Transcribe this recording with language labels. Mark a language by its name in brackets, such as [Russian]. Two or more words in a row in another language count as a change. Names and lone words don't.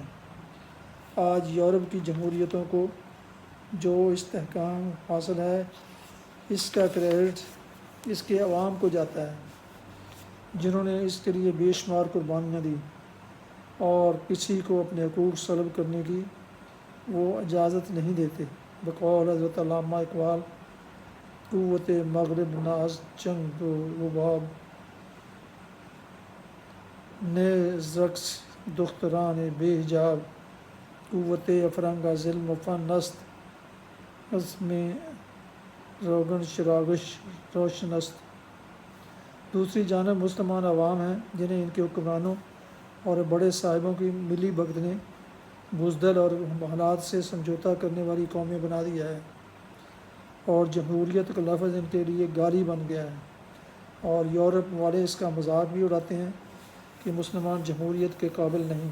[Urdu] آج یورپ کی جمہوریتوں کو جو استحکام حاصل ہے، اس کا کریڈٹ اس کے عوام کو جاتا ہے، جنہوں نے اس کے لیے بے شمار قربانیاں دی، اور کسی کو اپنے حقوق سلب کرنے کی وہ اجازت نہیں دیتے۔ بقول حضرت علامہ اقبال، [Persian] قوت مغرب نہ از جنگ و رباب، نیز رقص دختران بے حجاب، قوت افرنگ از علم و فن است، عزم روگن شراغش روشن است۔ [Urdu] دوسری جانب مسلمان عوام ہیں جنہیں ان کے حکمرانوں اور بڑے صاحبوں کی ملی بھگت نے بزدل اور حالات سے سمجھوتا کرنے والی قومیں بنا دیا ہے، اور جمہوریت کا لفظ ان کے لیے گالی بن گیا ہے، اور یورپ والے اس کا مذاق بھی اڑاتے ہیں کہ مسلمان جمہوریت کے قابل نہیں۔